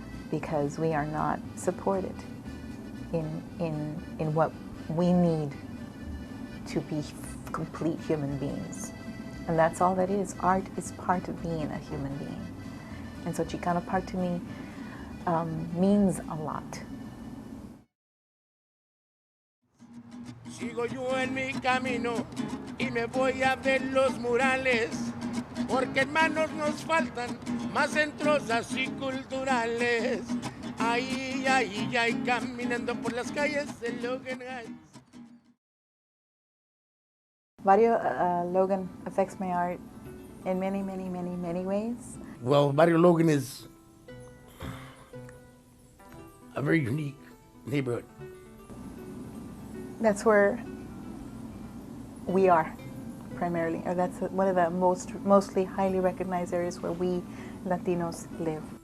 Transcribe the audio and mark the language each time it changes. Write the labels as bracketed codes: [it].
[en] Because we are not supported in what we need to be complete human beings. And that's all that is. Art is part of being a human being. And so Chicano Park to me means a lot. [es] Sigo yo en mi camino y me voy a ver los murales, porque hermanos nos faltan más centros así culturales. Ahí, ahí, ahí, caminando por las calles de Logan Heights. [en] Barrio Logan affects my art in many, many, many, many ways. Well, Barrio Logan is a very unique neighborhood. That's where we are, primarily, or that's one of the mostly highly recognized areas where we Latinos live.